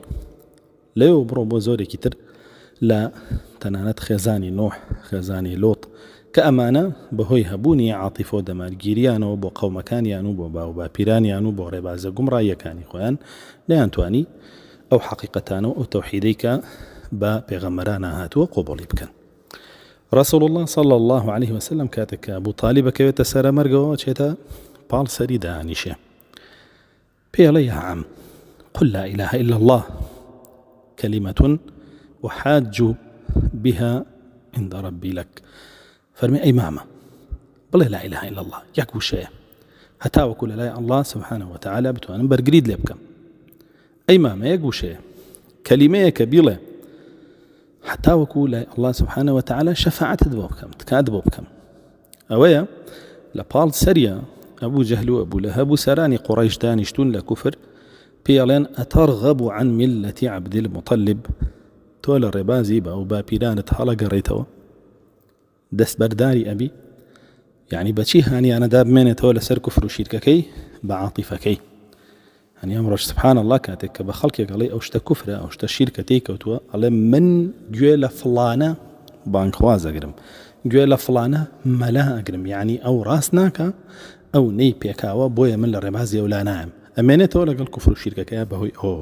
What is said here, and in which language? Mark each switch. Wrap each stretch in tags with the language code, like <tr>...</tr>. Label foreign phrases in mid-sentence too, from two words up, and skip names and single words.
<ckb>لەوێ بڕۆ بۆ زۆرێکی تر لە تەنانەت خێزانی نوح، خێزانی لۆط، کە ئەمانە بەهۆی هەبوونی عاتیفە و دەمارگیریانەوە بۆ قەومەکانیان و بۆ باو باپیرانیان و بۆ ڕێبازە گومڕاییەکانی خۆیان نەیانتوانی ئەو حەقیقەتانە و ئەو تەوحیدەی کە بە پێغەمبەران هاتووە قۆبڵی بکەن. ڕەسوڵ الله</ckb> <ar>صلی الله عليه وسلم</ar> <ckb>کاتێک کە ئەبوو طالیب بکەوێتە سەرە مەرگەوە چێتە پاڵ سەری دانیشێ، پێڵێ</ckb> <ar>یا عەم قل لا إله إلا الله كلمة أحاج بها عند ربي لك.</ar> <ckb>فەرمی ئەی مامە بڵێ</ckb> <ar>لا إله إلا الله</ar> <ckb>یەک وشەیە هەتا وەکو لە لای</ckb> <ar>الله سبحانه وتعالى</ar> <ckb>بتوانم بەرگریت لێ بکەم. ئەی مامە یەک وشەیە کەلیمەیە کە بیڵێ حتا وەکو لای</ckb> <ar>الله سبحانه وتعالى</ar> <ckb>شەفاعەتت بۆ بکەم، تکات بۆ بکەم. ئەوەیە لە پاڵ سەریە ئەبوو جەهل و ئەبوو لەهەب و سەرانی قوڕەیش دانیشتون لە کوفر پێڵێن</ckb> <ar>ئەتەرغەب عن ملة عبد المطلب،</ar> <ckb>تۆ لە ڕێبازی باو باپیرانت هەڵەگەڕێیتەوە، دەستبەرداری ئەبی، یعنی بەچی هانیانەدا بمێنێتەوە لەسەر کوفر و شیرکەکەی بە عاتیفەکەی. هەنی ئەمڕۆژ</ckb> <ar>سبحان الله</ar> <ckb>کاتێک کە بە خەڵکێک ئەڵێ ئەو شتە کوفرە، ئەو شتە شیرکە تێکەوتووە، ئەڵێ من گوێ لە فڵانە بانگخواز ئەگرم، گوێ لە فڵانە مەلا ئەگرم، یعنی ئەو ڕاست ناکە، ئەو نەی پێکاوە، بۆیە من لە ڕێبازی ئەولا نایم، ئەمێنێتەوە لەگەڵ کوفر و شیرکەکەیە بەهۆی ئەوە.</ckb>